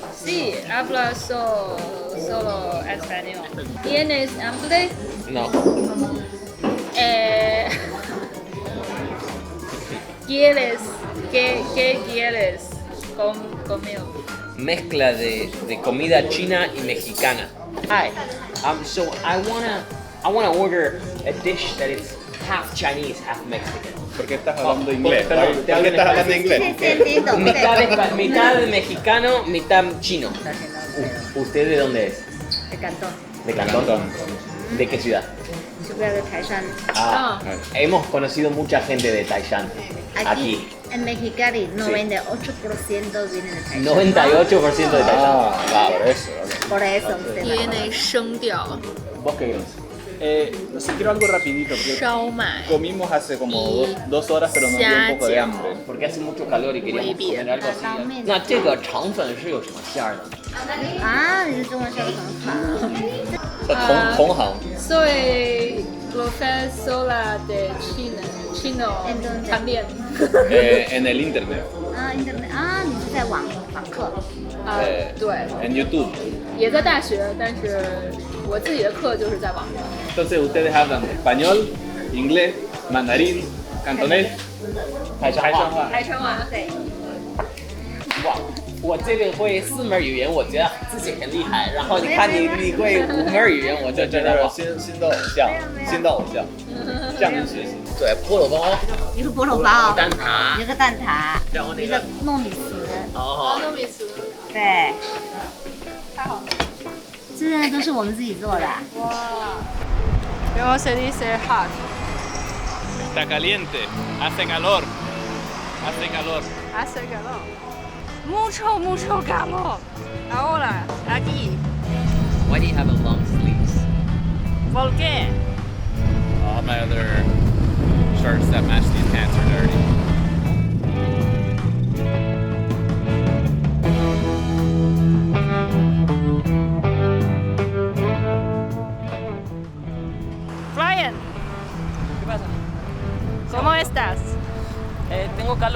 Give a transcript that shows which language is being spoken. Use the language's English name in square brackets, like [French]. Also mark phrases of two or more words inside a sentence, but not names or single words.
[Spanish] Sí, hablo solo español. ¿Tienes hambre? No. ¿Quieres? ¿Qué quieres conmigo? Mezcla de comida china y mexicana. [English] Hi. So I wanna order a dish that is half Chinese, half Mexican. [Spanish] ¿Por qué estás hablando inglés? perdón, ¿Por qué estás hablando inglés? Mitad mexicano, mitad chino. ¿Usted de dónde es? de Cantón, ¿De Cantón? ¿De qué ciudad? ciudad de Taishan. Ah, hemos conocido mucha gente de Taishan. Aquí. En Mexicali, 98% vienen de Taishan. 98% de Taishan. Ah, por eso. Por eso usted va a Tiene comer. [Chinese] 声调 [Spanish] ¿Vos qué crees? No sé, quiero algo rapidito, porque [Chinese] 烧麦 [Spanish] comimos hace como dos horas, pero nos dio un poco de hambre. Porque hace mucho calor y queríamos comer algo así. [Chinese] 拉面。那这个肠粉是有什么馅儿的？啊，你是中文说的很好。同行。 [Spanish] Soy profesora de Chino Entonces. también. En el internet, [Chinese] 啊，internet 啊，你是在网访课。对， [Spanish] en YouTube. [Chinese] 也在大学，但是我自己的课就是在网上。 [Spanish] Entonces ustedes hablan español, inglés, mandarín, cantonés, [Chinese] 台山话。台川话，对，哇，我这个会4门语言，我觉得自己很厉害。然后你看你会5门语言，我就觉得哇，新的偶像，新的偶像，这样子学习。对，菠萝包、一个菠萝包，蛋挞一，个蛋挞，然后那个一个糯米糍。哦，糯米糍，对，太好了。这些都是我们自己做的。 [Spanish] 哇 ，¿Cómo se dice hot? Está caliente, hace calor, hace calor. Hace calor. Mucho calor. Ahora, aquí. [English] Why do you have a long sleeves? [Spanish] ¿Por qué? [English] All my other shirts that match these pants are dirty. [Spanish] Brian, ¿Qué pasa? ¿cómo estás? Tengo calor.